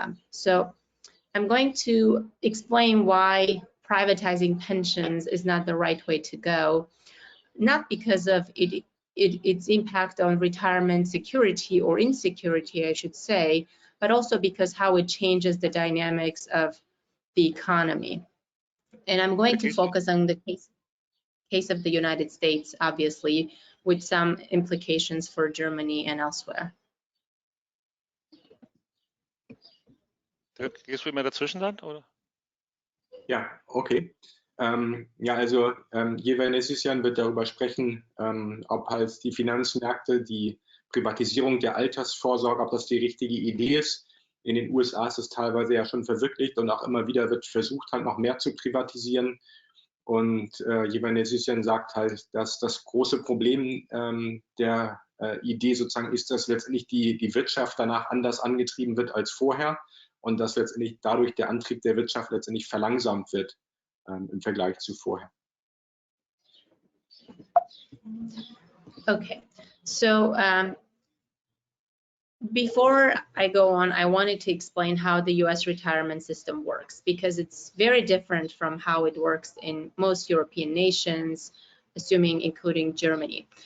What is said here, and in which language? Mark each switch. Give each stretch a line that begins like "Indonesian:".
English: So I'm going to explain why privatizing pensions is not the right way to go, not because of its impact on retirement security or insecurity, I should say, but also because how it changes the dynamics of the economy. And I'm going to focus on the case of the United States, obviously, with some implications for Germany and elsewhere.
German: Dirk, gehst du immer dazwischen dann, oder? Ja, okay. Ja, also Jevanessian wird darüber sprechen, ob halt die Finanzmärkte, die Privatisierung der Altersvorsorge, ob das die richtige Idee ist. In den USA ist es teilweise ja schon verwirklicht und auch immer wieder wird versucht, halt noch mehr zu privatisieren. Und Jevanessian sagt halt, dass das große Problem der Idee sozusagen ist, dass letztendlich die Wirtschaft danach anders angetrieben wird als vorher und dass letztendlich dadurch der Antrieb der Wirtschaft letztendlich verlangsamt wird im Vergleich zu vorher.
English: Okay, so before I go on, I wanted to explain how the US retirement system works, because it's very different from how it works in most European nations, including Germany.